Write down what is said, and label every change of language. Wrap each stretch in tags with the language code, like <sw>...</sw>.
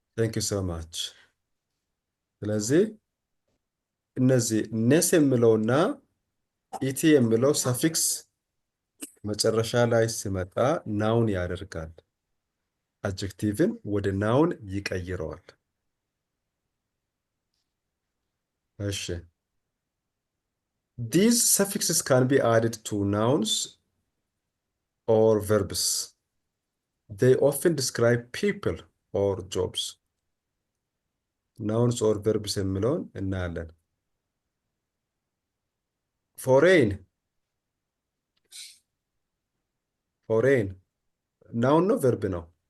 <am>ቴንክ ዩ ሶ ማች። ስለዚህ እነዚህ ኔስ የሚለውና ኢቲ የሚለው ሰፊክስ መጨረሻ ላይ ሲመጣ ናውን ያደርጋል። አጀክቲቭን ወደ ናውን ይቀይረዋል። እሺ</am> <en>these suffixes can be added to nouns or verbs. They often describe people or jobs.</en> <am>Nouns or verbs የሚለውን እናያለን። ፎሬን ፎሬን ናውን ነው ቨርብ ነው?</am>